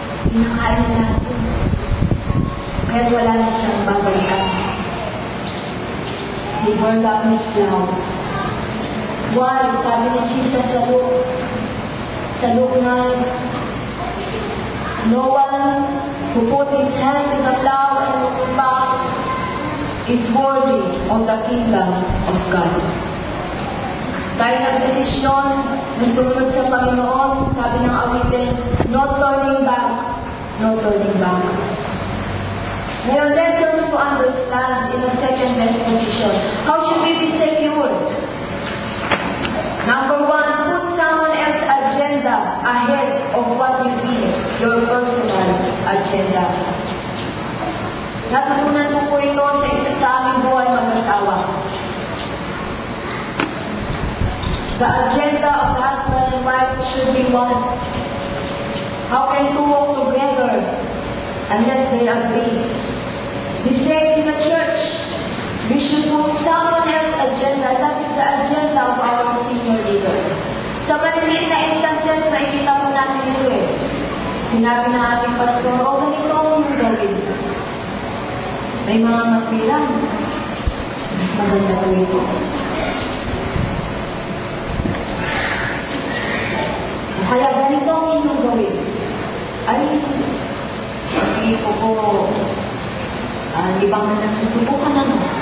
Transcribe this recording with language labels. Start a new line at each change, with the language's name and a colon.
Filipino: Pinakain na ito. Kaya wala na siyang babalikan.
English: He forgot his flow. Why?
Filipino: Sabi ni Jesus sa
English: Luke 9, no one who put his hand in the plow and looks back is worthy of the kingdom of God.
Filipino: Tayo nagdesisyon na sumunod sa Panginoon, sabi ng awitin,
English: no turning back, no turning back. There are lessons to understand in the second best position. How should we be secure? Number 1, put someone else's agenda ahead of what you need, your personal agenda.
Filipino: Natutunan ko po ito sa isa sa aming buhay mag-asawa.
English: The agenda of the husband and wife should be one. How can two walk together unless they agree? The same in the church. We should put someone else's agenda. That is the agenda of our senior leader.
Filipino: Sa maliliit na instances, nakikita mo natin ito eh. Sinabi ng ating pastor, ganito ang gawin. May mga magbilang. Mas maganda gawin ko. Kaya ganito ang inyong gawin. Ay, hindi ko di ba nga nasusubukan na no?